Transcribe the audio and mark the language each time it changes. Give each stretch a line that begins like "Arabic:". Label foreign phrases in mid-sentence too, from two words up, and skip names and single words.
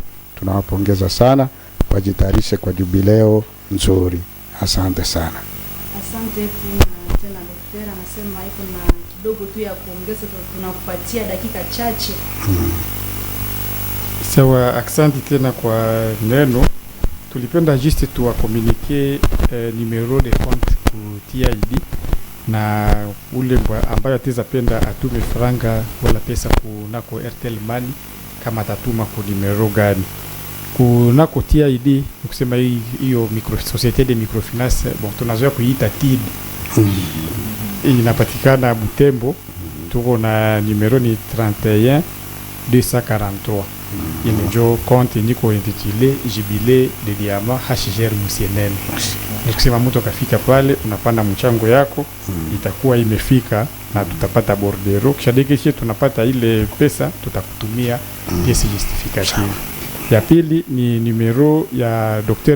Swahili: Tunawapongeza sana, wajitayarishe kwa jubileo nzuri. Asante sana. Asante tena Dr. Rigobert anasema iko na kidogo tu ya kuongeza, tunakupatia dakika chache. Sawa, aksanti tena kwa neno. Tulipenda juste tuwakomunike
French: numero de compte
Swahili: ku TID na ule ambayo ataweza penda atume franga wala pesa kunako Airtel Money, kama atatuma ku numero gani kunako TID. Nikusema hiyo
French: societe de microfinance,
Swahili: bon, tunazoea kuiita TID. Inapatikana Butembo, tuko na numero ni 31 243. Ile ndio compte niko intitulé Jubilé de Diamant HGR Musienene. Nikusema mtu akafika pale, unapanda mchango yako, itakuwa imefika na tutapata bordero. Kisha dekeshe tunapata ile pesa, tutakutumia
French: pièce justificative.
Swahili: Ya pili ni numero ya Dr.